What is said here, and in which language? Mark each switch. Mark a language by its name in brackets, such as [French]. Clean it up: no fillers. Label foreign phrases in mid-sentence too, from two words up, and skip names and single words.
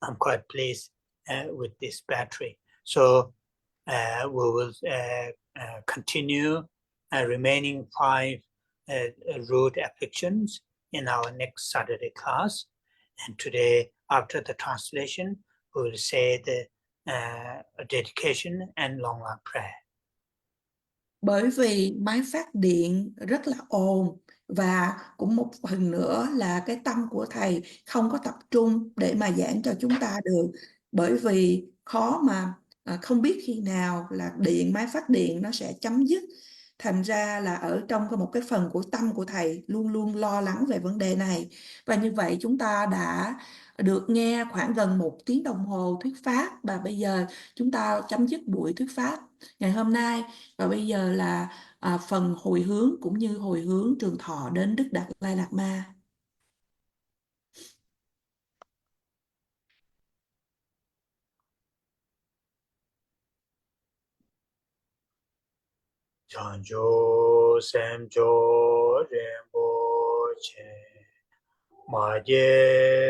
[English] I'm quite pleased with this battery. So we will continue remaining 5 root afflictions in our next Saturday class. And today, after the translation, we will say the dedication and long last prayer. [Vietnamese] Bởi vì máy phát điện rất là ồn và cũng một phần nữa là cái tâm của thầy không có tập trung để mà giảng cho chúng ta được, bởi vì khó mà không biết khi nào là máy phát điện nó sẽ chấm dứt. Thành ra là ở trong một cái phần của tâm của thầy luôn luôn lo lắng về vấn đề này. Và như vậy chúng ta đã được nghe khoảng gần 1 tiếng đồng hồ thuyết pháp, và bây giờ chúng ta chấm dứt buổi thuyết pháp ngày hôm nay. Và bây giờ là phần hồi hướng cũng như hồi hướng trường thọ đến Đức Đạt Lai Lạt Ma. [Tibetan] བྱང་ཆུབ་ སེམས་མཆོག་ རིན་པོ་ཆེ་ མ་ སྐྱེས